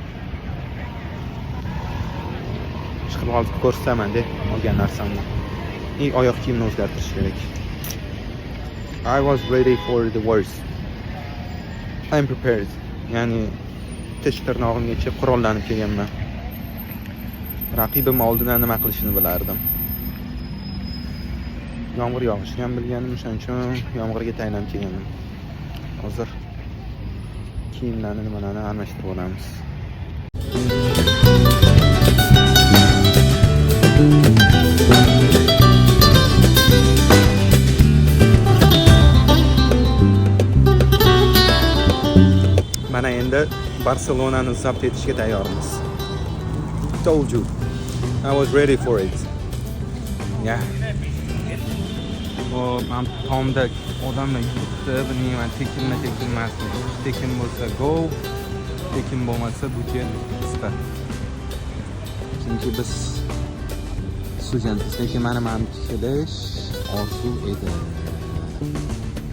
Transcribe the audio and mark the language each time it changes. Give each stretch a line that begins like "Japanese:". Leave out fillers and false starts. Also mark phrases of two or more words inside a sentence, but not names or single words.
Uzbek: Chiqib olib ko'rsataman-da olgan narsamni. Oyoq kiyimni o'zgartirish kerak.
English: I was ready for the worst. I'm prepared.
Uzbek: Ya'ni tish tirnog'imgacha qurollanib kelganman. Raqibim oldidan nima qilishini bilardim. Yomg'ir yog'ishini ham bilganim, o'shaning uchun yomg'irga tayinlab kelgandim. Hozir kiyimlarni nimalarni almashtirib olamiz. Mana endi Barselonani zabt etishga tayyormiz.
English: Told you. I was ready for it. Yeah.
Uzbek: Men tomda odamlar yuribdi, bilmayman, tekinmasmi. Tekin bo'lsa go, tekin bo'lmasa butel qisqa. Chunki biz studentmiz, lekin mana kelish orzu edi.